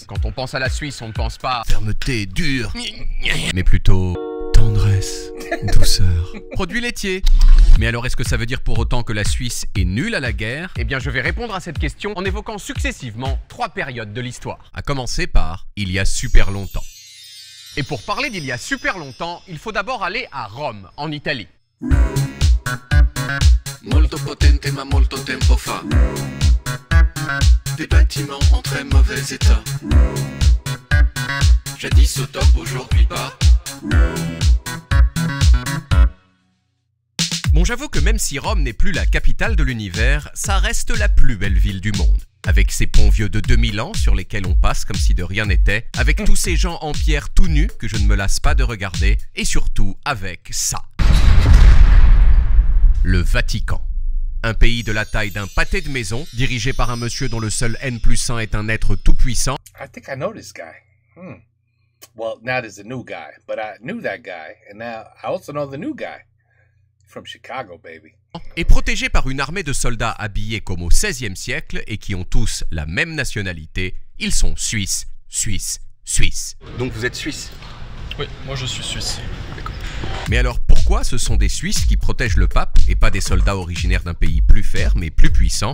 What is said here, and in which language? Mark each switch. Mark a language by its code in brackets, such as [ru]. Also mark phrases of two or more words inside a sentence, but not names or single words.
[fr] Quand on pense à la Suisse, on ne pense pas fermeté, dur, mais plutôt tendresse, douceur, produits laitiers. Mais alors est-ce que ça veut dire pour autant que la Suisse est nulle à la guerre? Eh bien je vais répondre à cette question en évoquant successivement 3 périodes de l'histoire. À commencer par il y a super longtemps. Et pour parler d'il y a super longtemps, il faut d'abord aller à Rome, en Italie. [it] Molto potente ma molto tempo fa. [fr] Des bâtiments en très mauvais état. Jadis au top, aujourd'hui pas. Bon, j'avoue que même si Rome n'est plus la capitale de l'univers, ça reste la plus belle ville du monde. Avec ses ponts vieux de 2000 ans sur lesquels on passe comme si de rien n'était, avec tous ces gens en pierre tout nus que je ne me lasse pas de regarder, et surtout avec ça. Le Vatican. Un pays de la taille d'un pâté de maison, dirigé par un monsieur dont le seul N+1 est un être tout-puissant. [en] I think I know this guy. Well, now there's a new guy, but I knew that guy, and now I also know the new guy. From Chicago, baby. [fr] Et protégé par une armée de soldats habillés comme au XVIe siècle et qui ont tous la même nationalité, ils sont suisses, suisses, suisses. Donc vous êtes suisse? Oui, moi je suis suisse. Mais alors pourquoi ce sont des Suisses qui protègent le pape et pas des soldats originaires d'un pays plus ferme et plus puissant?